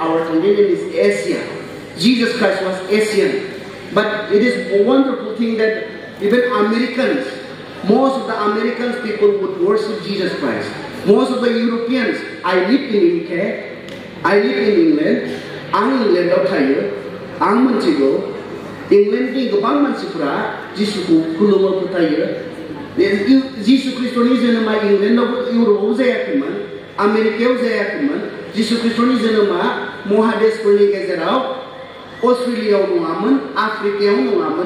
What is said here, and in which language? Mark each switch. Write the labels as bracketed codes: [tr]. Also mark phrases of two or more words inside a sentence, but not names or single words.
[en] Our continent is Asia. Jesus Christ was Asian. But it is a wonderful thing that even Americans, most of the Americans people would worship Jesus Christ. Most of the Europeans, I live in UK, I live in England, [brx] आं इंग्लैंडआव थायो, आं मोनथिगौ इंग्लैंडनि गोबां मानसिफोरा जिसुखौ खुलुमो फोथायो। जिसु ख्रिस्टनि जोनोमा इंग्लैंडआव इउर'पआव जायाखैमोन, आमेरिकायाव जायाखैमोन। जिसु ख्रिस्टनि जोनोमा महादेशफोरनि गेजेराव अस्ट्रेलियायाव नङामोन, आफ्रिकायाव नङामोन।